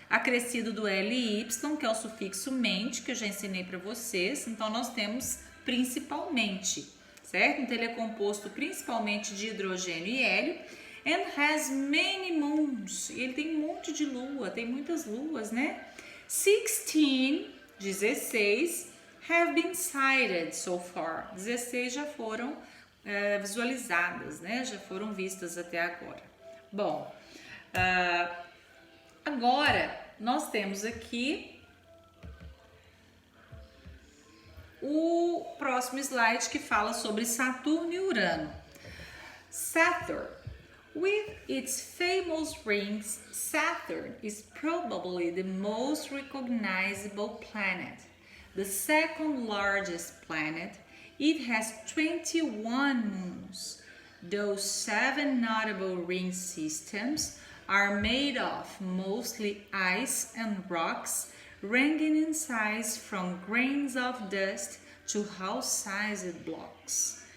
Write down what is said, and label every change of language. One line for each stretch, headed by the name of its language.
Portuguese: acrescido do LY, que é o sufixo mente, que eu já ensinei para vocês. Então, nós temos principalmente, certo? Então, ele é composto principalmente de hidrogênio e hélio.
English: And has many moons.
Portuguese: E ele tem um monte de lua, tem muitas luas, né?
English: 16 have been sighted so far.
Portuguese: 16 já foram visualizadas, né? Já foram vistas até agora. Bom, agora nós temos aqui o próximo slide que fala sobre Saturno e Urano.
English: Saturn. With its famous rings, Saturn is probably the most recognizable planet. The second largest planet, it has 21 moons. Those 7 notable ring systems are made of mostly ice and rocks, ranging in size from grains of dust to house-sized blocks.